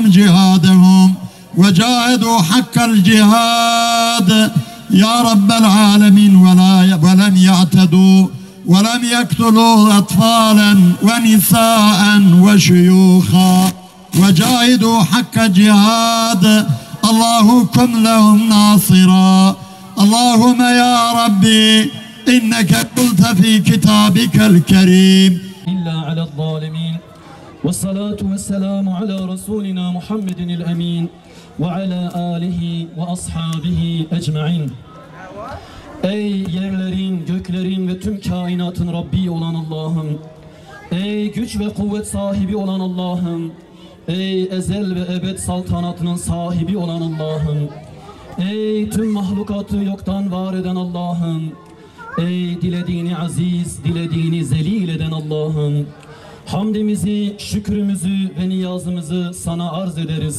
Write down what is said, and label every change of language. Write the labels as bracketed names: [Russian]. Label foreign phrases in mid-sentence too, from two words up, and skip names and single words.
[Arabic] جهادهم وجاهدوا حق الجهاد يا رب العالمين ولم يعتدوا ولم يقتلوا أطفالا ونساء وشيوخا وجاهدوا حق جهاد الله كن لهم ناصرا اللهم يا ربي إنك قلت في كتابك الكريم إلا على الظالمين والصلاة والسلام على رسولنا محمد الأمين وعلى آله وأصحابه ecmaîn. [Turkish] Ey yerlerin, göklerin ve tüm kainatın Rabbi olan Allah'ım, ey güç ve kuvvet sahibi olan Allah'ım, ey ezel ve ebed saltanatının sahibi olan Allah'ım, ey tüm mahlukatı yoktan var eden Allah'ım, ey dilediğini aziz, dilediğini zelil eden Allah'ım, hamdimizi, şükrümüzü ve niyazımızı sana arz ederiz.